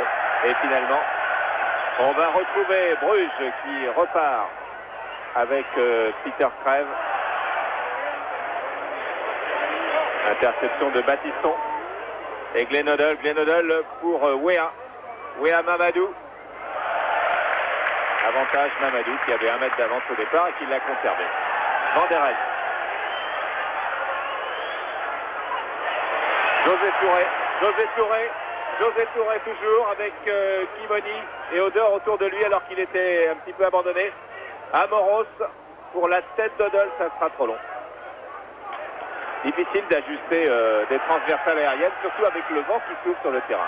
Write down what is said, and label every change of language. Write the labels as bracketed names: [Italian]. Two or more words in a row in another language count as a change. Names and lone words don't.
[French] Et finalement, on va retrouver Bruges qui repart avec Peter crève. Interception de Battiston. Et Glenn Hoddle pour Wea. Wea Mamadou. Avantage Mamadou qui avait 1 mètre d'avance au départ et qui l'a conservé. Van der Elst. José Touré toujours avec Kimoni et Odor autour de lui alors qu'il était un petit peu abandonné. Amoros pour la tête d'Hoddle, ça sera trop long. Difficile d'ajuster des transversales aériennes, surtout avec le vent qui souffle sur le terrain.